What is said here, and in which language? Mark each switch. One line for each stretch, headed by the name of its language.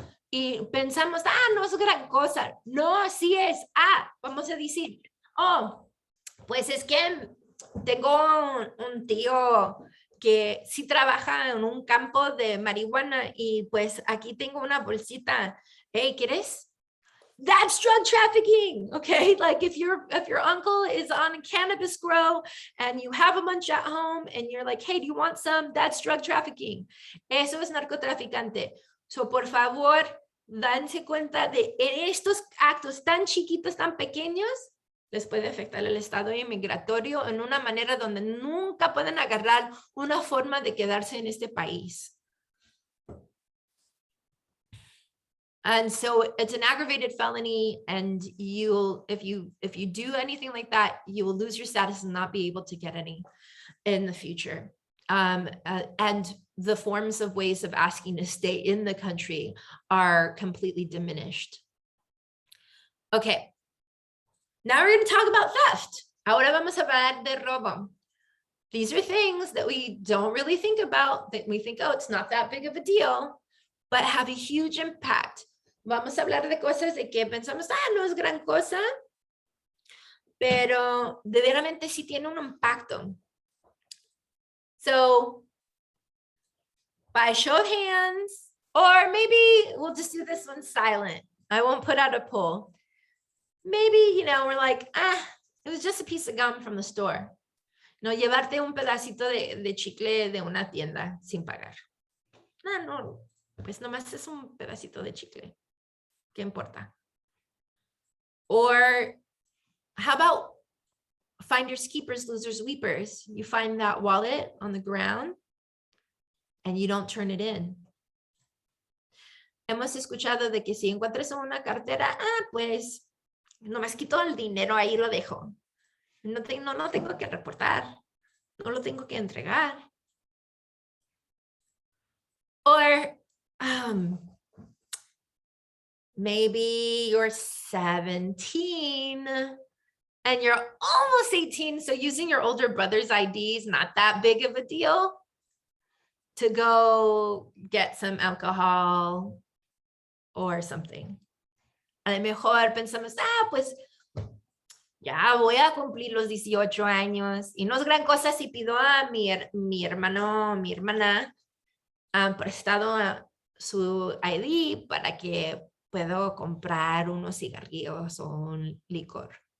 Spanish: Y pensamos, no es gran cosa. No, sí es. Vamos a decir, pues es que tengo un tío que sí trabaja en un campo de marihuana y pues aquí tengo una bolsita. Hey, ¿quieres?
English: That's drug trafficking, okay? Like if your uncle is on a cannabis grow and you have a bunch at home and you're like, hey, do you want some? That's drug trafficking.
Spanish: Eso es narcotraficante. So, por favor, danse cuenta de estos actos tan chiquitos, tan pequeños, les puede afectar el estado inmigratorio en una manera donde nunca pueden agarrar una forma de quedarse en este país.
English: And so it's an aggravated felony, and if you do anything like that, you will lose your status and not be able to get any in the future. And the forms of ways of asking to stay in the country are completely diminished. Okay, now we're going to talk about theft.
Spanish: Ahora vamos a hablar de robo.
English: These are things that we don't really think about, that we think, it's not that big of a deal, but have a huge impact.
Spanish: Vamos a hablar de cosas de que pensamos, no es gran cosa, pero de verdaderamente sí tiene un impacto.
English: So, by show of hands, or maybe we'll just do this one silent. I won't put out a poll. Maybe, we're like, it was just a piece of gum from the store.
Spanish: No, llevarte un pedacito de chicle de una tienda sin pagar. No, pues nomás es un pedacito de chicle. ¿Qué importa?
English: Or how about finders keepers, losers weepers? You find that wallet on the ground and you don't turn it in.
Spanish: Hemos escuchado de que si encuentras una cartera, pues nomás quito el dinero, ahí lo dejo. No tengo que reportar. No lo tengo que entregar.
English: Or maybe you're 17 and you're almost 18, so using your older brother's ID is not that big of a deal to go get some alcohol or something.
Spanish: A lo mejor pensamos, pues ya voy a cumplir los 18 años y no es gran cosa si pido a mi hermano, mi hermana prestado su ID para que puedo comprar unos cigarrillos o un licor.